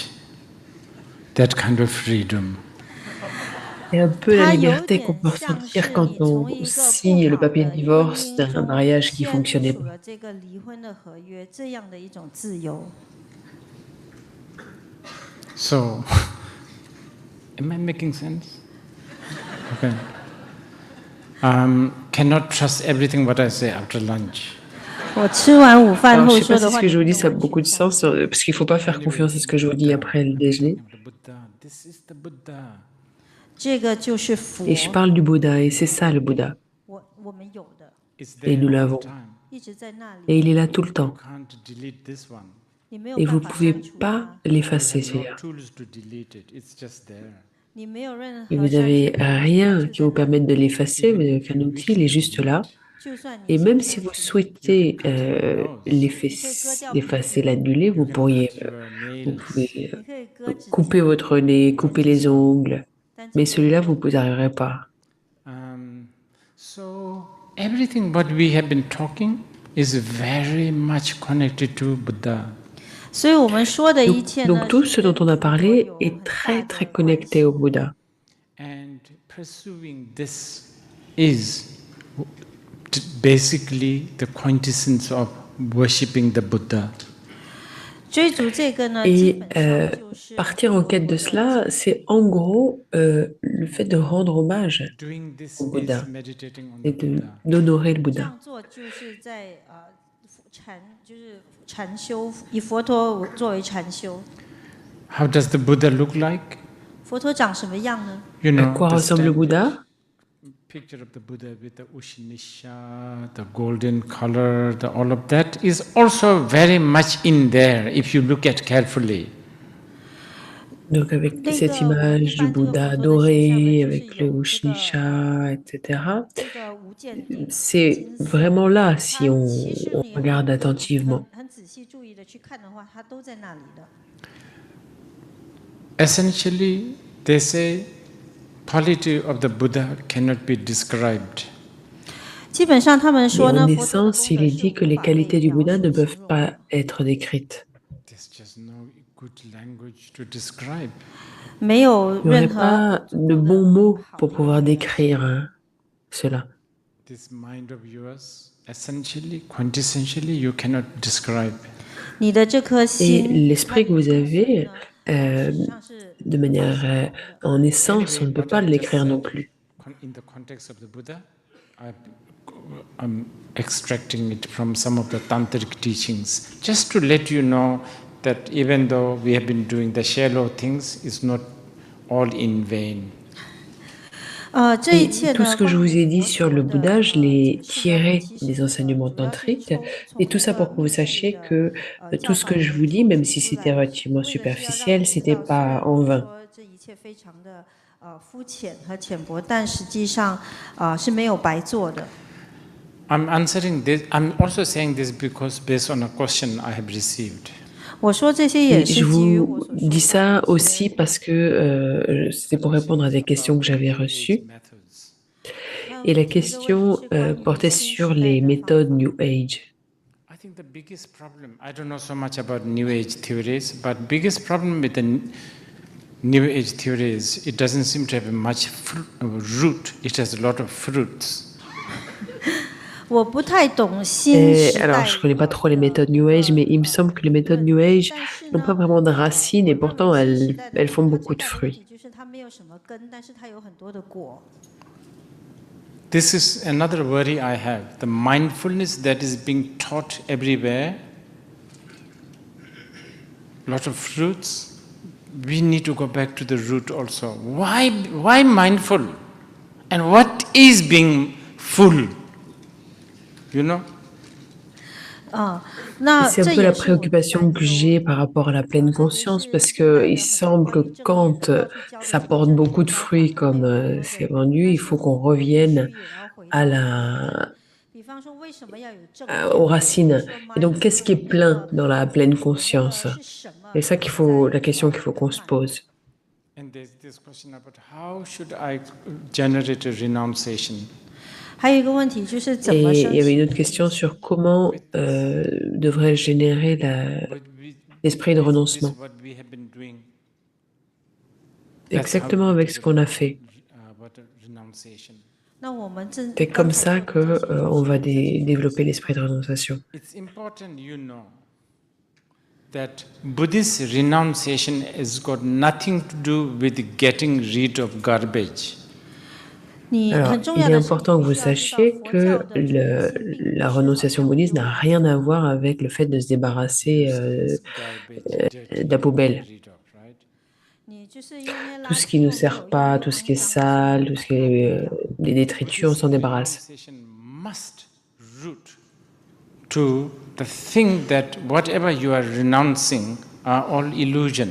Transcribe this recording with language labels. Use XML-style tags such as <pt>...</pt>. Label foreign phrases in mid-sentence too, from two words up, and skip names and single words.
<en>That kind of freedom.</en> <fr>C'est un peu la</fr> <zh>它有</zh> <fr>liberté qu'on</fr> <zh>点</zh> <fr>peut</fr> <zh>像</zh> <fr>ressentir</fr> <zh>是</zh> <fr>quand</fr> <zh>你从</zh> <fr>on</fr> <zh>一个不</zh> <fr>signe le</fr> <zh>好</zh> <fr>papier de</fr> <zh>的婚</zh> <fr>divorce</fr> <zh>姻</zh> <fr>d'un</fr> <zh>中</zh> <fr>mariage qui</fr> <zh>签</zh> <fr>fonctionnait</fr> <zh>署</zh> <fr>pas.</fr> <zh>了这个离婚的合约，这样的一种自由。</zh> <en>So, am I making sense? Okay. Cannot trust everything what I say after lunch.</en> <zh>我吃完午饭</zh> <fr>Alors,</fr> <zh>后</zh> <fr>je sais</fr> <zh>说</zh> <fr>pas</fr> <zh>的</zh> <fr>si</fr> <zh>话，</zh> <fr>ce que</fr> <zh>你</zh> <fr>je</fr> <zh>不</zh> <fr>vous dis</fr> <zh>能</zh> <fr>ça a</fr> <zh>完</zh> <fr>beaucoup</fr> <zh>全</zh> <fr>de</fr> <zh>相</zh> <fr>sens,</fr> <zh>信。</zh> <fr>parce qu'il faut pas faire confiance à ce que je vous dis après le déjeuner.</fr> <en>The Buddha. This is the Buddha.</en> <zh>这个就是佛，</zh> <fr>Et je parle du Bouddha, et c'est ça le Bouddha.</fr> <zh>我们有的，</zh> <en>It's</en> <fr>Et</fr> <en>there</en> <fr>nous</fr> <en>all</en> <fr>l'avons.</fr> <en>the time.</en> <zh>一直在那里，</zh> <fr>Et il est là tout le</fr> <en>You</en> <fr>temps.</fr> <en>can't delete this one.</en> <zh>你没有</zh> <fr>Et</fr> <zh>办</zh> <fr>vous</fr> <zh>法</zh> <fr>pouvez</fr> <zh>删除</zh> <fr>pas</fr> <zh>它，</zh> <fr>l'effacer,</fr> <en>No</en> <fr>celui-là.</fr> <en>tools to delete it. It's just there.</en> <zh>你没有任</zh> <fr>Et</fr> <zh>何</zh> <fr>vous</fr> <zh>删除</zh> <fr>n'avez</fr> <zh>的能力，</zh> <fr>rien</fr> <zh>它</zh> <fr>qui</fr> <zh>就</zh> <fr>vous</fr> <zh>在那里。</zh> <fr>permette de l'effacer, vous</fr> <en>Even</en> <fr>n'avez</fr> <en>if</en> <fr>aucun</fr> <en>you</en> <fr>outil,</fr> <en>wish</en> <fr>il est</fr> <en>to</en> <fr>juste là.</fr> <en>delete,</en> <zh>就算你</zh> <fr>Et</fr> <zh>想</zh> <fr>même si</fr> <zh>删</zh> <fr>vous</fr> <zh>除，</zh> <fr>souhaitez</fr> <en>cut your</en> <fr>l'effacer, l'annuler,</fr> <en>you</en> <fr>vous</fr> <en>can</en> <fr>pourriez,</fr> <en>cut your</en> <fr>vous</fr> <en>nails.</en> <fr>pouvez</fr> <zh>你可以割指</zh> <fr>couper</fr> <zh>甲，</zh> <fr>votre nez, couper les ongles.</fr> <zh>但这</zh> <fr>Mais</fr> <zh>个</zh> <fr>celui-là, vous n'y arriverez pas.</fr> <en>So everything what we have been talking is very much connected to Buddha.</en> <zh>所以我们说的一切呢，</zh> <fr>Donc tout</fr> <zh>是</zh> <fr>ce dont</fr> <zh>跟</zh> <fr>on a</fr> <zh>佛陀</zh> <fr>parlé</fr> <zh>有</zh> <fr>est</fr> <zh>很大</zh> <fr>très</fr> <zh>的</zh> <fr>très</fr> <zh>关</zh> <fr>connecté</fr> <zh>系。</zh> <fr>au Bouddha.</fr> <en>And pursuing this is basically the quintessence of worshipping the Buddha.</en> <fr>Et partir en quête de cela, c'est en gros le fait de rendre hommage</fr> <en>Doing this</en> <fr>au</fr> <en>is</en> <fr>Bouddha</fr> <en>meditating on</en> <fr>et</fr> <en>the Buddha.</en> <fr>d'honorer le Bouddha.</fr> <zh>以佛陀作为禅修。</zh> <en>How does the Buddha look like?</en> <zh>佛陀长什么样呢？</zh> <en>You</en> <fr>À</fr> <en>know,</en> <fr>quoi</fr> <en>the</en> <fr>ressemble le Bouddha?</fr> <en>picture of the Buddha with the Ushinisha, the golden color, all of that is also very much in there if you look at carefully.</en> <fr>Donc avec cette image du Bouddha doré, avec le Ushnisha, etc. C'est vraiment là si on regarde attentivement.</fr> <zh>很仔细注意的去看的话，它都在那里的。</zh> <en>Essentially, they say quality of the Buddha cannot be described.</en> <zh>基本上他们</zh> <fr>Et</fr> <zh>说</zh> <fr>en</fr> <zh>呢，</zh> <fr>essence, il est dit que les qualités du Bouddha ne peuvent pas être décrites.</fr> <en>There's just no good language to describe.</en> <zh>没有</zh> <fr>Il n'y aurait</fr> <zh>任何</zh> <fr>pas de bons mots pour pouvoir décrire cela.</fr> <en>This mind of yours, essentially, quintessentially, you cannot describe.</en> <zh>你的这颗</zh> <fr>Et</fr> <zh>心，</zh> <fr>l'esprit que vous avez, de manière en essence, on ne peut pas le décrire non plus.</fr> <en>In the context of the Buddha, I'm extracting it from some of the tantric teachings, just to let you know that even though we have been doing the shallow things, it's not all in vain.</en> <fr>Et tout ce que je vous ai dit sur le Bouddha, je l'ai tiré des enseignements tantriques. Et tout ça pour que vous sachiez que tout ce que je vous dis, même si c'était relativement superficiel, c'était pas en vain.</fr> <zh>这一切非常的肤浅和浅薄，但实际上是没有白做的。</zh> <en>I'm answering this. I'm also saying this because based on a question I have received.</en> <zh>我说这些也</zh> <fr>Et</fr> <zh>是</zh> <fr>je</fr> <zh>基于我</zh> <fr>vous</fr> <zh>所说</zh> <fr>dis ça aussi parce que c'était pour répondre à des questions que j'avais reçues. Et la question portait sur les méthodes</fr> <en>New Age. I think the biggest problem, I don't know so much about New Age theories, but biggest problem with the New Age theories, it doesn't seem to have much root. It has a lot of fruits.</en> <zh>我不太懂新</zh> <fr>Et</fr> <zh>时</zh> <fr>alors,</fr> <zh>代</zh> <fr>je connais pas trop les méthodes</fr> <en>New Age,</en> <fr>mais il me semble que les méthodes</fr> <en>New Age</en> <fr>n'ont pas vraiment de racines et pourtant elles font beaucoup de fruits.</fr> <zh>就是它没有什么根，但是它有很多的果。</zh> <en>This is another worry I have. The mindfulness that is being taught everywhere, lot of fruits. We need to go back to the root also. Why mindful? And what is being full? You know?</en> <fr>C'est un peu la préoccupation que j'ai par rapport à la pleine conscience parce qu'il semble que quand ça porte beaucoup de fruits comme c'est vendu, il faut qu'on revienne aux racines. Et donc, qu'est-ce qui est plein dans la pleine conscience? C'est ça la question qu'il faut qu'on se pose.</fr> <en>And there's this question about how should I generate a renunciation?</en> <zh>还有一个问题就是怎</zh> <fr>Et</fr> <zh>么</zh> <fr>il</fr> <zh>生</zh> <fr>y avait</fr> <zh>起</zh> <fr>une autre question sur comment devrait générer l'esprit de renoncement.</fr> <en>What we have been doing.</en> <fr>Exactement avec ce qu'on a fait.</fr> <en>About renunciation.</en> <zh>那我们正</zh> <fr>C'est comme ça que on va développer l'esprit de renonciation.</fr> <en>It's important you know that Buddhist renunciation has got nothing to do with getting rid of garbage.</en> <zh>你</zh> <fr>Alors,</fr> <zh>很重</zh> <fr>il</fr> <zh>要</zh> <fr>est</fr> <zh>的是</zh> <fr>important que vous</fr> <zh>你需要知道</zh> <fr>sachiez</fr> <zh>佛教</zh> <fr>que</fr> <zh>的主题是</zh> <fr>la renonciation bouddhiste n'a rien à voir avec le fait de se débarrasser de la poubelle.</fr> <zh>你就是用那些</zh> <fr>Tout</fr> <zh>垃</zh> <fr>ce</fr> <zh>圾</zh> <fr>qui ne</fr> <zh>或</zh> <fr>nous</fr> <zh>者</zh> <fr>sert</fr> <zh>有用</zh> <fr>pas,</fr> <zh>的</zh> <fr>tout</fr> <zh>东</zh> <fr>ce qui est</fr> <zh>西，然后</zh> <fr>sale, tout ce qui est des détritus, on s'en débarrasse.</fr> <en>Renunciation must root to the thing that whatever you are renouncing are all illusion.</en>